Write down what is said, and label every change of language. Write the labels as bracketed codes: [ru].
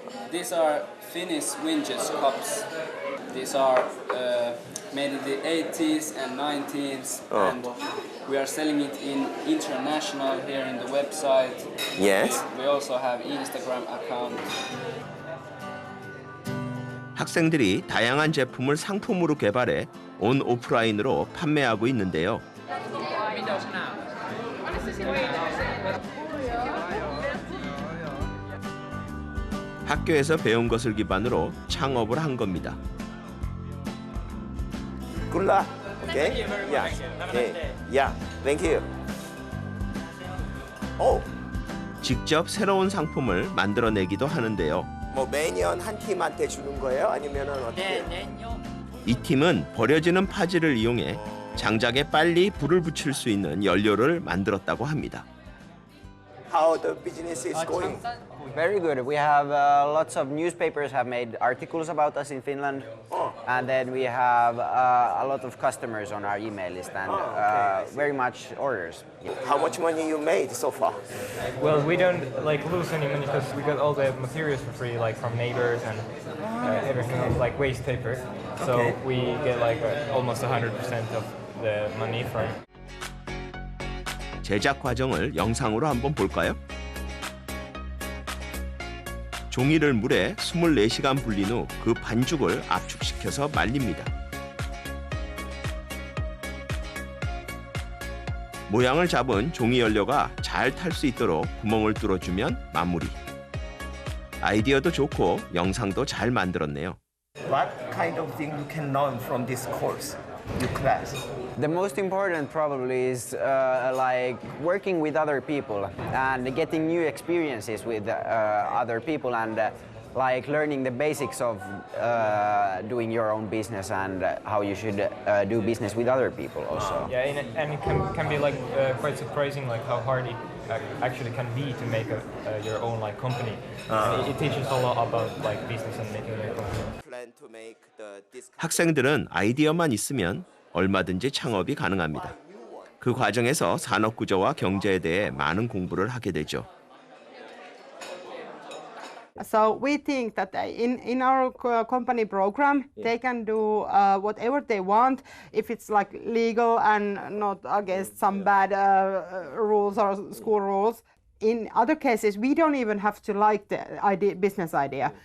[en] These are Finnish Winches cups. These are made in the 80s and 90s, and we are selling it in international here in the website. Yes. We also have Instagram account. [ko] 학생들이 다양한 제품을 상품으로 개발해 온 오프라인으로 판매하고 있는데요. 학교에서 배운 것을 기반으로 창업을 한 겁니다. [en] Good luck. Okay? Yeah. Thank you. [ko] 직접 새로운 상품을 만들어내기도 하는데요. 매년 한 팀한테 주는 거예요? 아니면은 어떻게? 이 팀은 버려지는 파지를 이용해 장작에 빨리 불을 붙일 수 있는 연료를 만들었다고 합니다. [en] How the business is going? Very good. We have lots of newspapers have made articles about us in Finland, and then we have a lot of customers on our email list and very much orders. How much money you made so far? Well, we don't lose any money because we got all the materials for free, like from neighbors and everything else, like waste paper. So we get almost 100% of the money from. [ko] 제작 과정을 영상으로 한번 볼까요? 종이를 물에 24시간 불린 후 그 반죽을 압축시켜서 말립니다. 모양을 잡은 종이 연료가 잘 탈 수 있도록 구멍을 뚫어주면 마무리. 아이디어도 좋고 영상도 잘 만들었네요. [en] What kind of thing you can learn from this course? your class? The most important probably is like working with other people and getting new experiences with other people and like learning the basics of doing your own business and how you should do business with other people also. Yeah, and it can be like quite surprising like how hard it actually can be to make your own like company. It teaches a lot about like business and making your company. Plan to make this [ko] 학생들은 아이디어만 있으면 얼마든지 창업이 가능합니다. 그 과정에서 산업 구조와 경제에 대해 많은 공부를 하게 되죠. [en] So we think that in our company program, they can do whatever they want if it's like legal and not against some bad rules or school rules. In other cases, we don't even have to like the business idea.